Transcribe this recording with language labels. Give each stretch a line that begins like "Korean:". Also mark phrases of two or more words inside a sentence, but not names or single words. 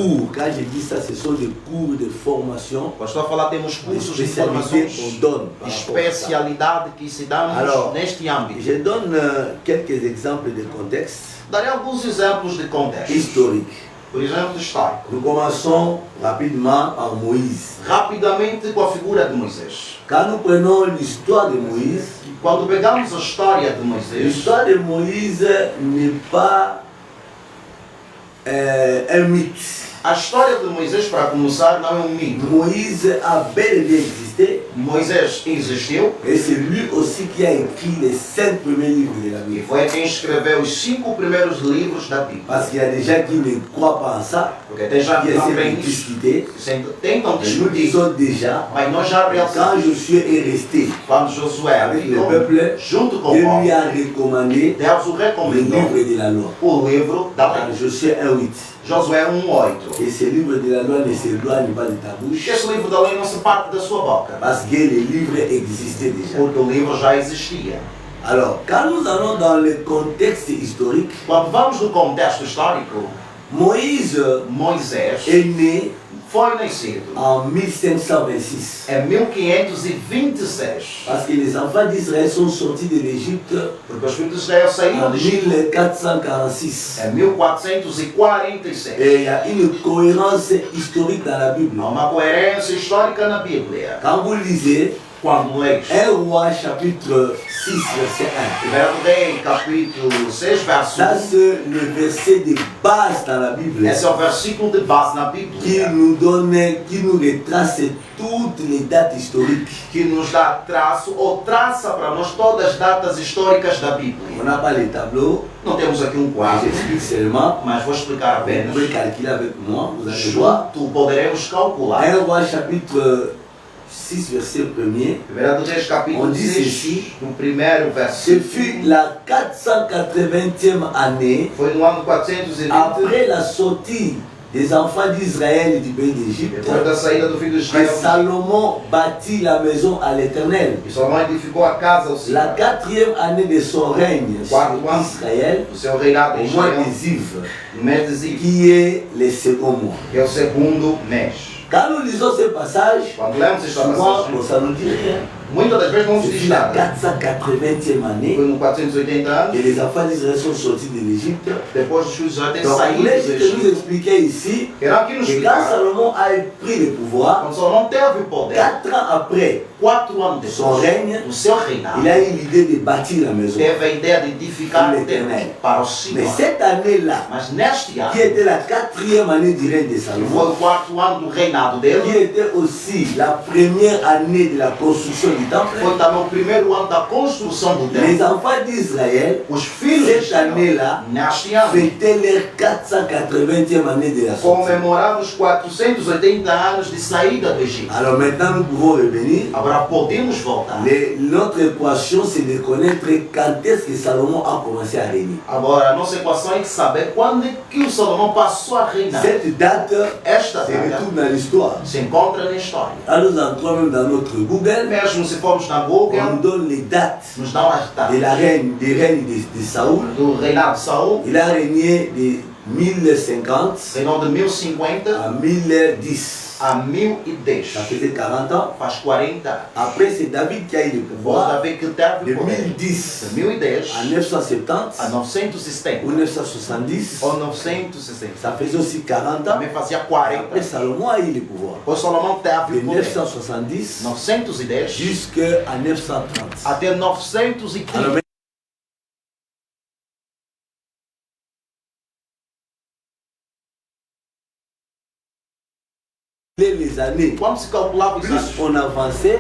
Portuguese: profundidade.
French: cours, quand je dis ça, ce sont des cours de formation,
Portuguese: Pastor a falar, temos
French: des
Portuguese: cursos de
French: spécialités
Portuguese: formações
French: qu'on donne de par rapport à ça.
Portuguese: especialidade que se damos
French: Alors,
Portuguese: neste âmbito.
French: Je donne quelques exemples de contexte
Portuguese: Darei alguns exemplos de contexto.
French: historique.
Portuguese: Por exemplo, histórico.
French: Nous commençons rapidement par Moïse.
Portuguese: Rapidamente com a figura de Moisés.
French: Quand nous prenons l'histoire de Moïse,
Portuguese: Quando pegamos a história de Moisés,
French: l'histoire de Moïse n'est pas un mythe.
Portuguese: a história de Moisés, para começar, não é um mito.
French: Moïse a bel et bien existé
Portuguese: Moisés existiu
French: et c'est lui aussi qui a écrit les 5 premiers livres de la
Portuguese: e
French: Bible.
Portuguese: foi quem escreveu os 5 primeiros livros da Bíblia.
French: Parce qu'il y a des gens qui ne croient pas en ça,
Portuguese: Porque tem já
French: qui
Portuguese: que não
French: essaient
Portuguese: creem
French: de
Portuguese: nisso,
French: discuter.
Portuguese: que tentam
French: Et nous
Portuguese: discutir,
French: disons déjà,
Portuguese: mas nós já
French: quand
Portuguese: realizamos.
French: Josué est resté
Portuguese: Quando Josué
French: avec le
Portuguese: ficou
French: peuple,
Portuguese: junto com
French: Dieu
Portuguese: o
French: lui
Portuguese: povo,
French: a recommandé
Portuguese: Deus o
French: le
Portuguese: recomendou
French: livre de la loi.
Portuguese: o livro da
French: Dans
Portuguese: lei.
French: Josué 1:8.
Portuguese: Josué 1:8.
French: Et ce livre de la loi ne s'éloigne pas de ta
Portuguese: Que
French: bouche,
Portuguese: esse livro da lei não se parte da sua boca,
French: parce que le livre existait déjà.
Portuguese: porque o livro já existia.
French: Alors, quand nous allons dans le contexte historique,
Portuguese: Quando vamos no contexto histórico,
French: Moïse
Portuguese: Moisés
French: est né
Portuguese: foi nascido
French: en 1526.
Portuguese: em 1526.
French: Parce que les enfants d'Israël sont sortis de l'Égypte
Portuguese: Porque os filhos de Israel saíram
French: en
Portuguese: de Egito
French: 1446.
Portuguese: em 1446.
French: Et il y a une cohérence historique dans la Bible.
Portuguese: Há uma coerência histórica na Bíblia.
French: Quand vous lisez
Portuguese: Quando leis
French: 1 Roi chapitre 6 verset 1,
Portuguese: Primeiro Rei, capítulo 6, verso
French: ça
Portuguese: 1.
French: c'est le verset de base dans la Bible
Portuguese: Esse é o versículo de base na
French: qui
Portuguese: Bíblia,
French: qui nous retrace toutes les dates historiques.
Portuguese: que nos dá traço ou traça para nós todas as datas históricas da
French: On
Portuguese: Bíblia.
French: n'a pas les tableaux,
Portuguese: Não temos aqui um quadro,
French: j'explique seulement.
Portuguese: mas vou explicar
French: Vous
Portuguese: apenas.
French: pouvez calculer avec moi, vous allez voir.
Portuguese: Junto poderemos calcular.
French: 1 Roi chapitre 6 verset 1er.
Portuguese: Primeiro Reis, capítulo
French: On dit
Portuguese: 6,
French: ceci.
Portuguese: no primeiro
French: Ce fut
Portuguese: versículo.
French: la 480e année
Portuguese: Foi no ano 420,
French: après la sortie des enfants d'Israël du pays d'Égypte
Portuguese: depois da saída do filho de
French: que
Portuguese: Israel.
French: Salomon bâtit la maison à l'Éternel.
Portuguese: E Salomão edificou a casa ao
French: La
Portuguese: Senhor.
French: 4e année de son règne sur Israël,
Portuguese: O seu reinado
French: au
Portuguese: em
French: mois
Portuguese: Israel,
French: de Ziv,
Portuguese: no mês de Ziv,
French: qui est le second mois.
Portuguese: que é o segundo mês.
French: Quand nous lisons ce passage,
Portuguese: Quando lemos esta
French: souvent,
Portuguese: passagem,
French: ça ne nous dit rien.
Portuguese: muitas das vezes não se
French: C'est
Portuguese: diz
French: la
Portuguese: nada.
French: 480e année
Portuguese: Foi no 480 anos,
French: que les enfants d'Israël sont sortis de l'Égypte.
Portuguese: depois os filhos já têm
French: Donc,
Portuguese: saído
French: vous
Portuguese: do
French: voulez juste nous
Portuguese: Egito.
French: expliquer ici
Portuguese: Quero aqui nos
French: que quand
Portuguese: explicar,
French: Salomon a pris le pouvoir,
Portuguese: quando Salomão teve o poder,
French: 4 ans après,
Portuguese: 4 anos
French: Son
Portuguese: depois,
French: règne,
Portuguese: o seu reinado,
French: il a eu l'idée de bâtir la maison.
Portuguese: teve a ideia de edificar
French: Pour
Portuguese: o templo
French: l'Éternel.
Portuguese: para o
French: Mais
Portuguese: Senhor.
French: cette année-là,
Portuguese: Mas neste ano,
French: qui était la 4e année du règne de
Portuguese: que foi
French: Salomon,
Portuguese: o 4º ano do reinado
French: qui
Portuguese: dele,
French: était aussi la première année de la construction du temple,
Portuguese: foi também o primeiro ano da construção do
French: les
Portuguese: templo.
French: enfants d'Israël,
Portuguese: Os filhos de
French: cette
Portuguese: Israel,
French: année-là,
Portuguese: neste ano,
French: fêtaient leur 480e année de la sortie.
Portuguese: comemoraram os 480 anos de saída do Egito.
French: Alors maintenant, nous pouvons revenir.
Portuguese: Agora podemos voltar.
French: Notre équation, c'est de connaître quand est-ce que Salomon a commencé à régner.
Portuguese: Agora, a nossa equação é de saber quando é que o Salomão passou a reinar.
French: Cette date
Portuguese: Esta
French: se
Portuguese: data
French: retrouve dans l'histoire.
Portuguese: se encontra na história.
French: Là, nous entrons même dans notre Google,
Portuguese: Mesmo se formos na
French: on
Portuguese: Google,
French: nous donne les dates
Portuguese: nos dão as
French: de
Portuguese: datas
French: des règnes de Saoul.
Portuguese: do reinado de Saul,
French: Il a régné de 1050
Portuguese: reinou de 1050
French: à 1010.
Portuguese: a 1010.
French: Ça faisait 40 ans.
Portuguese: Faz 40 anos.
French: Après, c'est David qui a eu le
Portuguese: Depois
French: pouvoir
Portuguese: Davi que teve
French: de
Portuguese: o poder.
French: 1010
Portuguese: De 1010
French: à 970
Portuguese: a 970
French: ou 970.
Portuguese: ou 960.
French: Ça faisait aussi 40 ans.
Portuguese: Também fazia 40
French: Après,
Portuguese: anos.
French: Salomon a eu le pouvoir.
Portuguese: Depois Salomão teve
French: De
Portuguese: o poder.
French: 970
Portuguese: 910
French: jusqu'à 930.
Portuguese: até 930.
French: Alors, les années,
Portuguese: Quando se calculava os
French: plus
Portuguese: anos,
French: on avançait,